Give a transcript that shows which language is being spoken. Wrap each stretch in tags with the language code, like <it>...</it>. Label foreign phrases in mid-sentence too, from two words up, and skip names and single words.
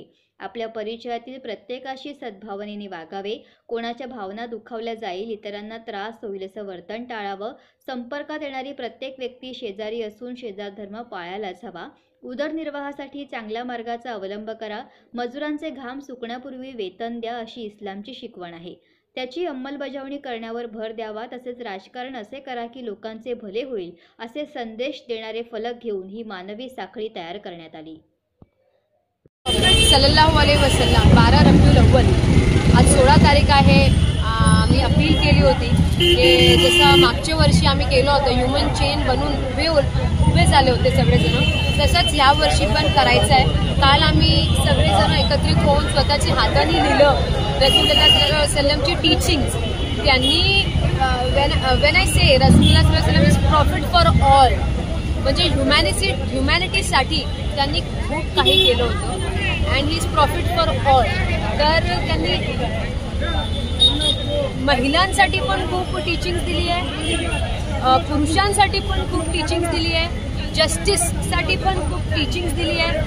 <mr>आपल्या परिचयातील प्रत्येकाशी सद्भावनेने वागावे, कोणाच्या भावना दुखावल्या जाईल, इतरांना त्रास होईल असं वर्तन टाळावं, संपर्कात येणारी प्रत्येक व्यक्ती शेजारी असून शेजार धर्म पाळायलाच हवा, उदरनिर्वाहासाठी चांगल्या मार्गाचा अवलंब करा, मजुरांचे घाम सुकण्यापूर्वी वेतन द्या अशी इस्लामची शिकवण आहे। त्याची अंमलबजावणी करण्यावर भर द्यावा, तसेच राजकारण असे करा की लोकांचे भले होईल असे संदेश देणारे फलक घेऊन ही मानवी साखळी तयार करण्यात आली।</mr> <ar>صلى الله عليه وسلم</ar> <mr>12 रबिउल अव्वल आज 16 तारीख आहे। आम्ही अपील केली होती की जसं मागच्या वर्षी आम्ही केलं होतं,</mr> <en>human chain</en> <mr>बनून उभे झाले होते सगळेजण, तसंच ह्या वर्षी पण करायचं आहे। काल आम्ही सगळेजण एकत्रित होऊन स्वतःच्या हाताने लिहिलं</mr> <ar>رسول الله صلى الله عليه وسلم</ar> <mr>टीचिंग्स।</mr> <en>त्यांनी when I say</en> <ar>رسول الله صلى الله عليه وسلم</ar> <en>is prophet for all,</en> <mr>म्हणजे ह्युमॅनिटीसाठी त्यांनी खूप काही केलं होतं</mr> <en>and he is prophet for all.</en> <mr>तर त्यांनी महिलांसाठी पण खूप टीचिंग्स दिली आहे, पुरुषांसाठी पण खूप टीचिंग्स दिली आहे, जस्टिससाठी पण खूप टीचिंग्स दिली आहे।</mr>